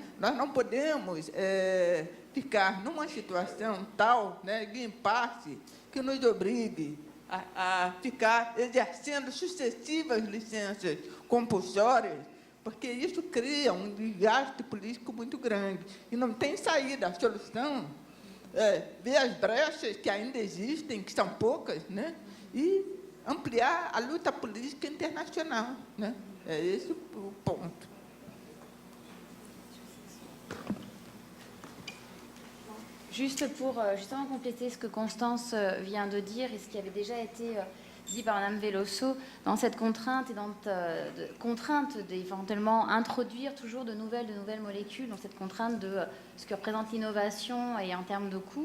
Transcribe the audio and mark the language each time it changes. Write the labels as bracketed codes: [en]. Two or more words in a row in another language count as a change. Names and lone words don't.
[pt] Nós não podemos ficar numa situação tal, né, de impasse que nos obrigue a ficar exercendo sucessivas licenças compulsórias, porque isso cria um desgaste político muito grande. E não tem saída. A solução ver as brechas que ainda existem, que são poucas, né, e ampliar a luta política internacional, né? É esse o ponto. [fr] Juste pour justement compléter ce que Constance vient de dire et ce qui avait déjà été dit par Mme Veloso, dans cette contrainte et contrainte d'éventuellement introduire toujours de nouvelles molécules, dans cette contrainte de ce que représente l'innovation et en termes de coûts.